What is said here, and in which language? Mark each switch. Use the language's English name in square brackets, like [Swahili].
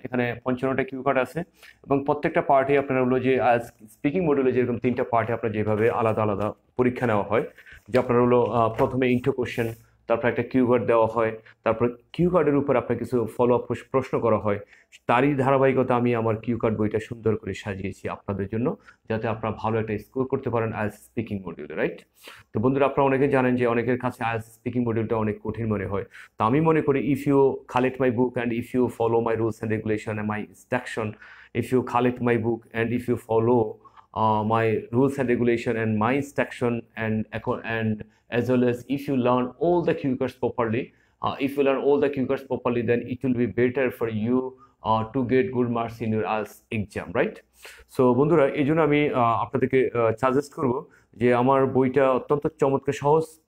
[Bangla] এখানে 55টা cue card আছে এবং প্রত্যেকটা পার্টে আপনার হলো যে স্পিকিং মডিউলে যেরকম 3টা পার্টে আপনার যেভাবে আলাদা আলাদা পরীক্ষা নেওয়া হয়, যে আপনার হলো প্রথমে ইন্ট্রো কোশ্চেন, তারপর একটা কিউ কার্ড দেওয়া হয়, তারপর কিউ কার্ডের উপর আপনার কিছু ফলো আপ প্রশ্ন করা হয়। তারই ধারাবাহিকতা আমি আমার কিউ কার্ড বইটা সুন্দর করে সাজিয়েছি আপনাদের জন্য, যাতে আপনারা ভালো একটা স্কোর করতে পারেন আইএলটিএস স্পিকিং মডিউলে, রাইট? তো বন্ধুরা, আপনারা অনেকে জানেন যে অনেকের কাছে আইএলটিএস স্পিকিং মডিউলটা অনেক কঠিন মনে হয়। তো আমি মনে করি, [English] If you collect my book and if you follow my rules and regulation and my instruction, if you collect my book and if you follow my rules and regulation and my instruction, and as well as if you learn all the keywords properly, if you learn all the keywords properly, then it will be better for you to get good marks in your IELTS exam, right? [Bangla] So বন্ধুরা, এই জন্য আমি আপনাদেরকে suggest করব যে আমার বইটা অত্যন্ত চমৎকার সহজ।